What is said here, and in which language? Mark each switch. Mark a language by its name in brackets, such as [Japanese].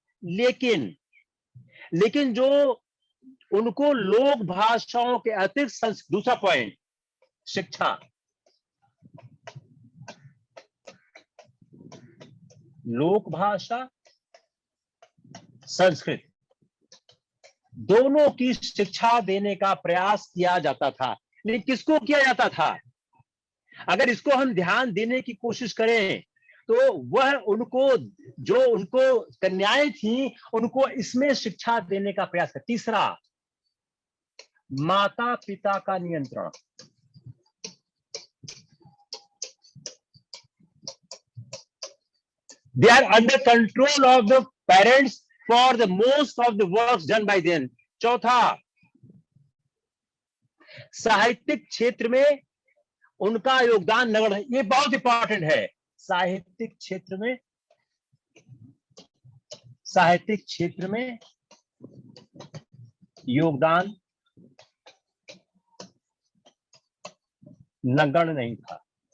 [Hindi] लेकिन जो उनको लोक भाषाओं के अतिरिक्त, दूसरा पॉइंट शिक्षा, लोक भाषा, संस्कृत, दोनों की शिक्षा देने का प्रयास किया जाता था। लेकिन किसको किया जाता था, अगर इसको हम ध्यान देने की कोशिश करें तो वह उनको कन्याएं थी, उनको इसमें शिक्षा देने का प्रयास कर। तीसरा, माता पिता का नियंत्रण, [English] they are under control of the parents for the most of the works done by them. [Hindi] चौथा, साहित्यिक क्षेत्र में उनका योगदान नगण्य है। ये बहुत इंपॉर्टेंट है, साहित्यिक क्षेत्र में साहित्यिक क्षेत्र में योगदान नगण्य नहीं था।